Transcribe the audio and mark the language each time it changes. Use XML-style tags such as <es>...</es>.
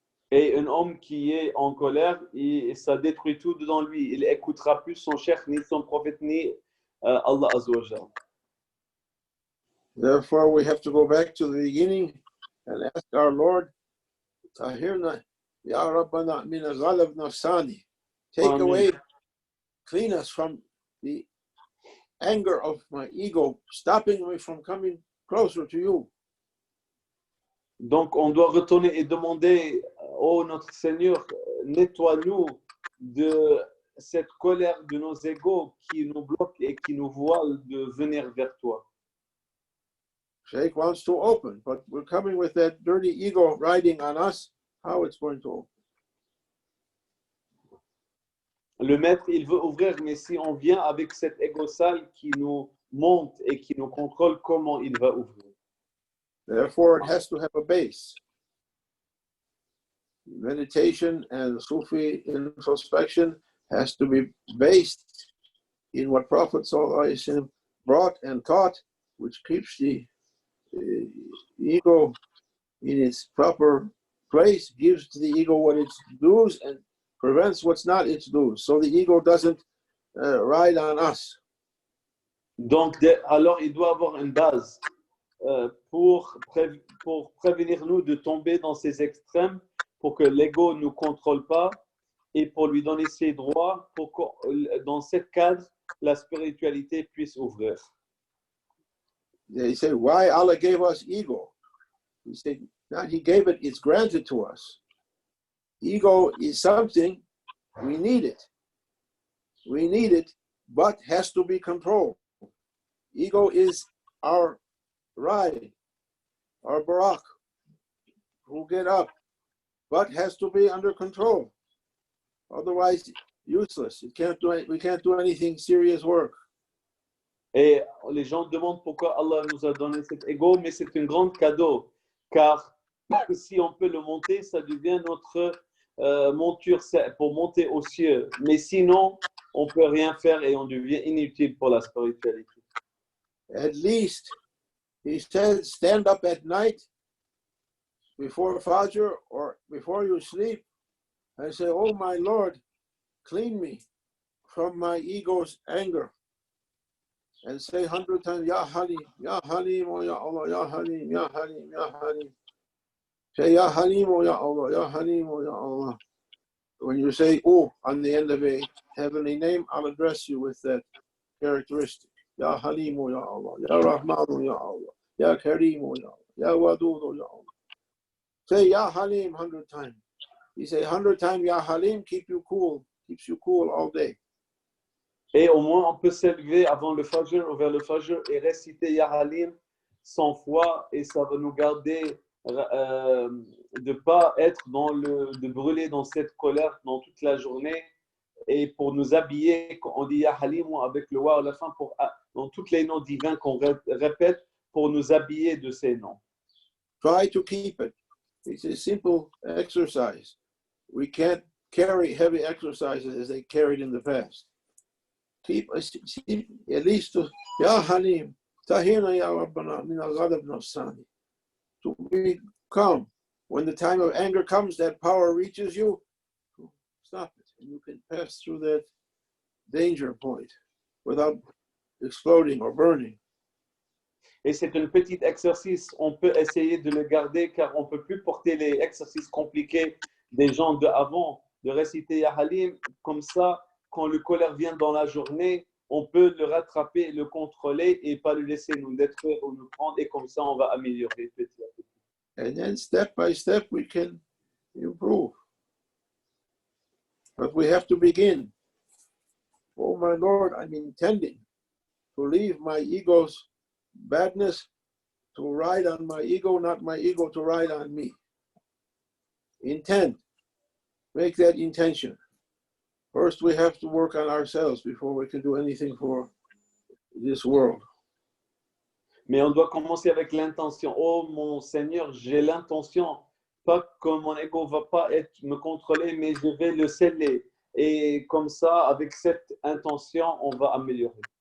<fr>Et un homme qui est en colère, ça détruit tout dedans lui. Il n'écoutera plus son cheikh, ni son prophète, ni Allah Azza wa Jalla.</fr> <en>Therefore, we have to go back to the beginning and ask our Lord,</en> <ar>Tahirna, Ya Rabbana min al-ghalab nafsani.</ar> <en>Take away, clean us from the anger of my ego, stopping me from coming closer to you.</en> <fr>Donc, on doit retourner et demander, oh notre Seigneur, nettoie-nous de cette colère de nos égos qui nous bloque et qui nous voile de venir vers toi.</fr> <en>Shaykh wants to open, but we're coming with that dirty ego riding on us. How it's going to open?</en> <fr>Le maître, il veut ouvrir, mais si on vient avec cet égo sale qui nous monte et qui nous contrôle, comment il va ouvrir?</fr> <en>Therefore, it has to have a base. Meditation and Sufi introspection has to be based in what Prophet ﷺ brought and taught, which keeps the ego in its proper place, gives to the ego what it's dues, and prevents what's not its dues. So the ego doesn't ride on us.</en> <fr>Donc, alors, il doit avoir une base pour prévenir nous de tomber dans ces extrêmes, pour que l'ego ne nous contrôle pas et pour lui donner ses droits, pour que dans ce cadre, la spiritualité puisse ouvrir.</fr> <en>They say, why Allah gave us ego? He said, not He gave it, it's granted to us. Ego is something, we need it. We need it, but has to be controlled. Ego is our ride, our barak, who get up, but has to be under control. Otherwise, useless. We can't do anything serious work.</en> <fr>Et les gens demandent pourquoi Allah nous a donné cet ego, mais c'est un grand cadeau, car si on peut le monter, ça devient notre monture pour monter aux cieux. Mais sinon, on ne peut rien faire et on devient inutile pour la spiritualité.</fr> <en>At least, he said, stand up at night before Fajr or before you sleep and say, oh my Lord, clean me from my ego's anger. And say 100 times, Ya Halim, Ya Halim, oh Ya Allah, Ya Halim, Ya Halim, Ya Halim. Say Ya Halim, oh Ya Allah, Ya Halim, oh Ya Allah. When you say oh on the end of a heavenly name, I'll address you with that characteristic. Ya Halim, oh Ya Allah, Ya Rahman, oh Ya Allah, Ya Kareem, oh Ya Allah, Ya Wadud, oh Ya Allah. Say Ya Halim 100 times. You say 100 times Ya Halim, keeps you cool all day.</en> <fr>Et au moins, on peut s'élever avant le Fajr ou vers le Fajr et réciter Ya Halim 100 fois et ça va nous garder de pas être de brûler dans cette colère dans toute la journée et pour nous habiller, on dit Ya Halim avec le wa à la fin dans tous les noms divins qu'on répète pour nous habiller de ces noms.</fr> <en>Try to keep it. It's a simple exercise. We can't carry heavy exercises as they carried in the past. Keep at least Ya Halim,</en> <ar>Tahina Ya Rabbana, min al-ghadab nafsani.</ar> <en>To be calm. When the time of anger comes, that power reaches you, stop it. And you can pass through that danger point without exploding or burning.</en> <fr>Et c'est un petit exercice, on peut essayer de le garder car on ne peut plus porter les exercices compliqués des gens d'avant, de réciter Ya Halim, comme ça, quand le colère vient dans la journée, on peut le rattraper, le contrôler et pas le laisser nous détruire ou nous prendre et comme ça, on va améliorer petit à petit.</fr> <en>And then step by step, we can improve. But we have to begin. Oh my Lord, I'm intending to leave my ego's badness to ride on my ego, not my ego to ride on me. Intend. Make that intention. First, we have to work on ourselves before we can do anything for this world.</en> <fr>Mais on doit commencer avec l'intention. Oh mon Seigneur, j'ai l'intention, pas que mon ego va pas me contrôler, mais je vais le sceller. Et comme ça, avec cette intention, on va améliorer.</fr>